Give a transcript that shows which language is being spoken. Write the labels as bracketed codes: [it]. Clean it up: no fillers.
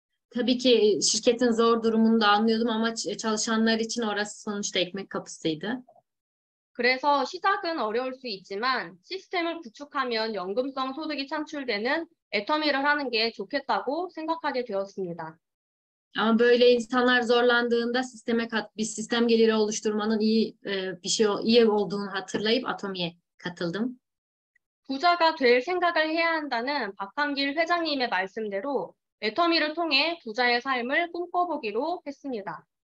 [tr] Tabii ki şirketin zor durumunu da anlıyordum ama çalışanlar için orası sonuçta ekmek kapısıydı. [ko] 그래서 시작은 어려울 수 있지만 시스템을 구축하면 연금성 소득이 창출되는 애터미를 하는 게 좋겠다고 생각하게 되었습니다. [tr] Ama böyle insanlar zorlandığında bir sistem geliri oluşturmanın iyi olduğunu hatırlayıp Atomi'ye katıldım. [ko] 부자가 될 생각을 해야 한다는 박한길 회장님의 말씀대로 애터미를 통해 부자의 삶을 꿈꿔보기로 했습니다.